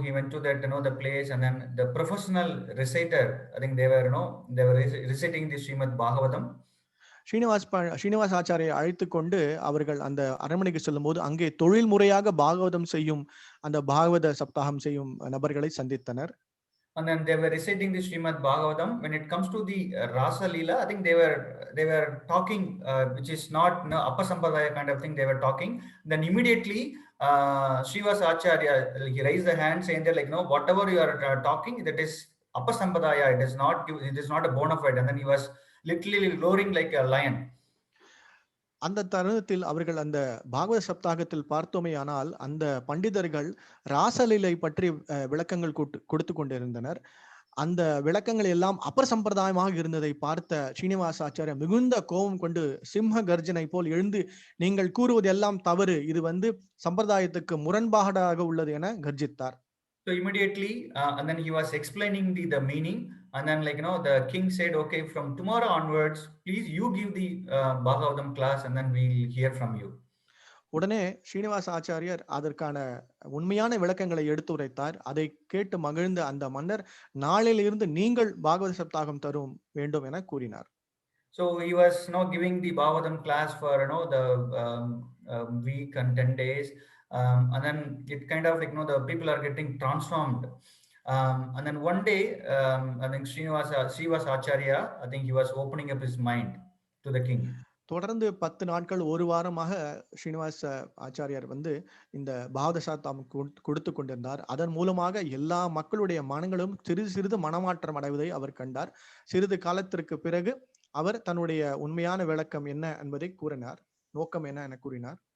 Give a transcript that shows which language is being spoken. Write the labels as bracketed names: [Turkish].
[English] He went to that the place, and then the professional reciter, I think they were reciting the Srimad Bhagavatam. [Tamil] Srinivas ஆச்சாரியை அழைத்து கொண்டு அவர்கள் அந்த அரண்மனைக்கு செல்லும் போது அங்கே தொழில் முறையாக பாகவதம் செய்யும் அந்த பாகவத சப்தாகம் செய்யும் நபர்களை சந்தித்தனர். [English] And then they were reciting the Srimad Bhagavatam. When it comes to the Rasa Leela, I think they were talking, which is not Upper Sampradaya kind of thing. They were talking. Then immediately Srivas Acharya, he raised the hand saying that whatever you are talking, that is Upper Sampradaya. It is not a bona fide. And then he was literally roaring like a lion. [Tamil] அந்த தருணத்தில் அவர்கள் அந்த பாகவத சப்தாகத்தில் பார்த்தோமேயானால் அந்த பண்டிதர்கள் ராசலீலை பற்றி விளக்கங்கள் கொடுத்து கொண்டிருந்தனர். அந்த விளக்கங்கள் எல்லாம் அப்பர் சம்பிரதாயமாக இருந்ததை பார்த்த ஸ்ரீனிவாச ஆச்சாரியா மிகுந்த கோபம் கொண்டு சிம்ம கர்ஜனை போல் எழுந்து, நீங்கள் கூறுவது எல்லாம் தவறு, இது வந்து சம்பிரதாயத்துக்கு முரண்பாடாக உள்ளது என கர்ஜித்தார். [English] So immediately, and then he was explaining the meaning, and then the king said, okay, from tomorrow onwards, please you give the Bhagavatam class, and then we'll hear from you. [Tamil] உடனே ஸ்ரீனிவாச ஆச்சாரியர் அதற்கான உண்மையான விளக்கங்களை எடுத்து உரைத்தார். அதை கேட்டு மகிழ்ந்த அந்த மன்னர், நாளிலிருந்து நீங்கள் பாகவத சப்தாகம் தரும் வேண்டும் என கூறினார். [English] So he was giving the Bhagavatam class for the week and 10 days. And then it kind of the people are getting transformed. And then one day, I think Srivas Acharya, I think he was opening up his mind to the king. [Tamil] தொடர்ந்து 10 நாட்கள் ஒரு வாரமாக ஸ்ரீனிவாச ஆச்சாரியார் வந்து இந்த பாகவத சப்தாகம் கொடுத்து கொண்டிருந்தார். அதன் மூலமாக எல்லா மக்களுடைய மனங்களும் சிறிது மனமாற்றம் அடைவதை அவர் கண்டார். சிறிது காலத்திற்கு பிறகு அவர் தன்னுடைய உண்மையான விளக்கம் என்ன என்பதை கூறினார், நோக்கம் என்ன என கூறினார்.